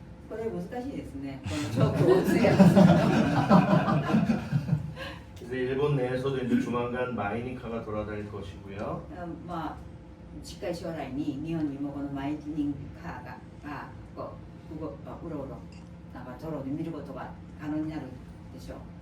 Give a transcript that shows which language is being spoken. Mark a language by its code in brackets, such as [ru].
[ja] これ難しいですね。このチョークをつけます。 [ko] 그래서 일본 내에서도 이제 조만간 마이닝카가 돌아다닐 것이고요. [ja] 近い将来に日本にもこのマイニングカーがうろうろなんか道路で見ることが可能になるでしょう。